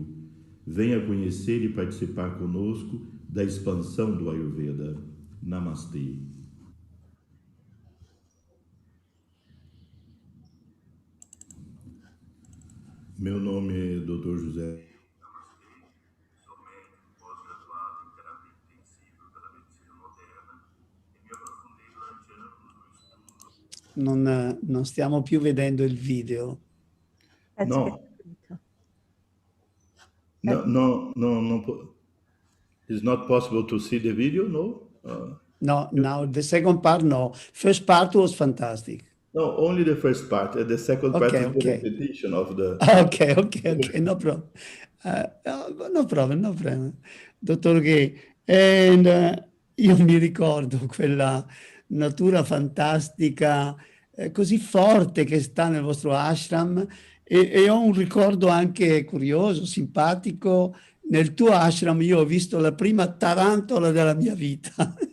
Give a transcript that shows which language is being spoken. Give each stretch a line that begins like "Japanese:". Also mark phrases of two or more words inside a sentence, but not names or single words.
Portuguese: Venha conhecer e participar conosco da expansão do Ayurveda. Namastê. Meu nome é Dr. José.
Italian: Non stiamo più vedendo il video. No.
English: It's not possible to see the video, no? No, now the second part, no. First part was fantastic. No, only the first part. And the second part is the repetition of the... Okay, no problem. No problem.
Italian: Dottor Gay, io mi ricordo quella natura fantastica, così forte che sta nel vostro ashram, e ho un ricordo anche curioso, simpatico. Nel tuo ashram io ho visto la prima tarantola della mia vita.